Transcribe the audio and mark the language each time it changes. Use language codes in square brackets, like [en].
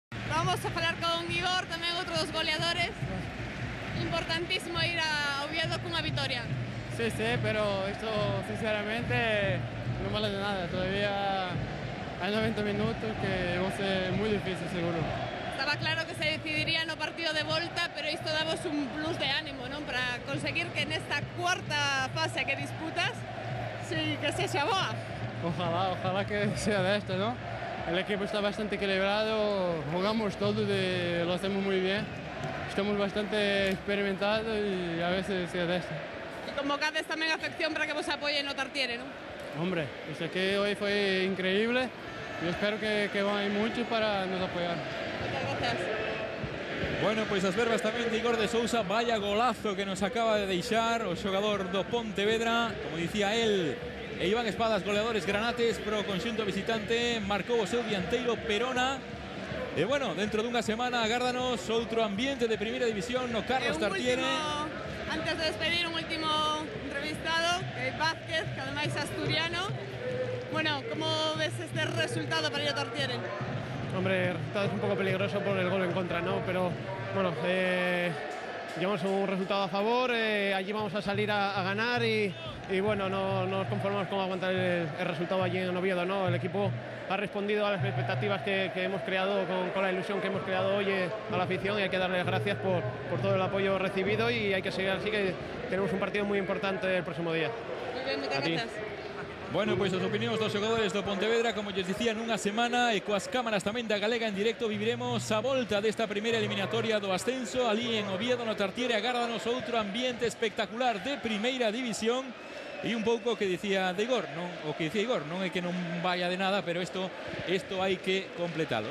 [gl] Vamos a falar con Igor, tamén outro dos goleadores. Importantísimo ir a Oviedo cunha vitoria. [es] Sí, pero esto sinceramente no vale de nada. Todavía hay 90 minutos que va a ser muy difícil seguro. [gl] Estaba claro que se decidiría no partido de volta, pero isto damos un plus de ánimo, non? Para conseguir que nesta cuarta fase que disputas, sí, que sexa boa. [es] Ojalá que sea de esto, ¿no? El equipo está bastante equilibrado, jugamos todo, lo hacemos muy bien. Estamos bastante experimentados y a veces sea de esto. [gl] E convocades tamén a afección para que vos apoyen no Tartiere, non? [es] Hombre, pues aquí hoy fue increíble. Yo espero que vayan muchos para nos apoyar. Muchas gracias. [gl] Bueno, pois as verbas tamén de Igor de Sousa. Vaya golazo que nos acaba de deixar o xogador do Pontevedra. Como dicía él, e Iván Espadas, goleadores granates pro conxunto visitante. Marcou o seu dianteiro Perona. E bueno, dentro dunha semana agárdanos outro ambiente de primeira división no Carlos Tartiere. Antes de despedir, un último entrevistado, que é Vázquez, que ademais é asturiano. Bueno, como ves este resultado para ir a Tartiere? [es] Hombre, el resultado es un poco peligroso por el gol en contra, ¿no? Pero bueno, llevamos un resultado a favor, allí vamos a salir a ganar y bueno, no nos conformamos con aguantar el resultado allí en Oviedo, ¿no? El equipo ha respondido a las expectativas que hemos creado con la ilusión que hemos creado hoy a la afición, y hay que darles gracias por todo el apoyo recibido, y hay que seguir así, que tenemos un partido muy importante el próximo día. Muy bien, muchas gracias. [gl] Bueno, pois as opinións dos xogadores do Pontevedra, como lles dicía, nunha semana, e coas cámaras tamén da Galega en directo viviremos a volta desta primeira eliminatoria do ascenso ali en Oviedo no Tartiere. Agárdanos outro ambiente espectacular de primeira división. E un pouco o que dicía de Igor, non, o que dicía Igor, non é que non vaya de nada, pero isto hai que completalo.